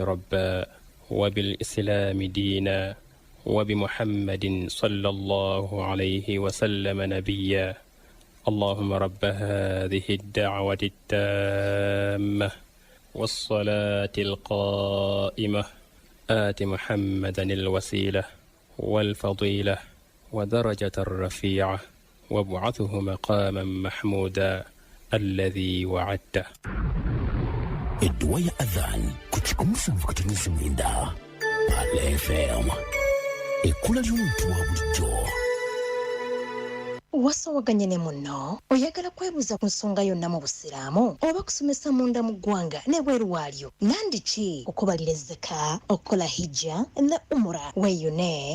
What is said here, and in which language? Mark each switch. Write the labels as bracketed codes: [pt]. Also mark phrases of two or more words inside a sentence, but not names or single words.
[ar] ربا وبالإسلام دينا وبمحمد صلى الله عليه وسلم نبيا اللهم رب هذه الدعوة التامة والصلاة القائمة آت محمدا الوسيلة والفضيلة ودرجة الرفيعة وابعثه مقاما محمودا الذي وعدته. [lg] Edduwa ya Adhan ku 107.9 PAL FM ekula ly'omuntu wa bulijjo. wasowaganye ne munno oyagala kwebuuza ku nsonga yonna mu busiraamu oba kusomesa munda mu ggwanga n'ebweru waalyo nandiki okubalira ezzaka okukola hijja ne umura weeyune